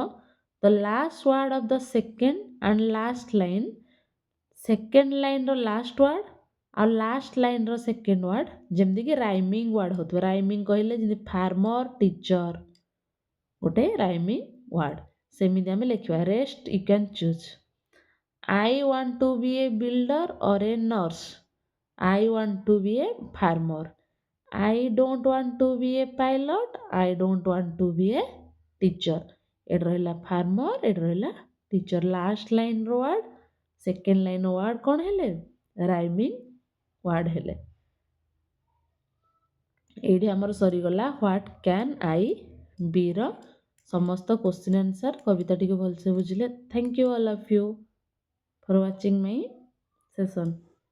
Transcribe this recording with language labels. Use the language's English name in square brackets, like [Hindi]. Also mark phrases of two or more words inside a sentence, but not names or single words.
[English] the last word of the second and last line. second line's last word [Odia] ଆଉ [English] last line's second word [Odia] ଯେମିତିକି [English] rhyming word [Odia] ହେଉଥିବ। ରାଇମିଂ କହିଲେ ଯେମିତି ଫାର୍ମର, ଟିଚର, ଗୋଟେ [English] rhyming word [Odia] ସେମିତି ଆମେ ଲେଖିବା। [English] rest you can choose. I want to be a builder or a nurse. I want to be a farmer. I don't want to be a pilot. I don't want to be a teacher. [Odia] ଏଠି ରହିଲା farmer, ଏଠି ରହିଲା teacher. [English] last line's word, second line's word [Odia] କ'ଣ ହେଲେ? [English] rhyming word [Odia] ହେଲେ। ଏଇଠି ଆମର ସରିଗଲା ହ୍ୱାଟ୍ କ୍ୟାନ୍ ଆଇ ବିର ସମସ୍ତ [English] question answer. [Odia] କବିତାଟିକୁ ଭଲସେ ବୁଝିଲେ। [English] thank you all of you for watching my session.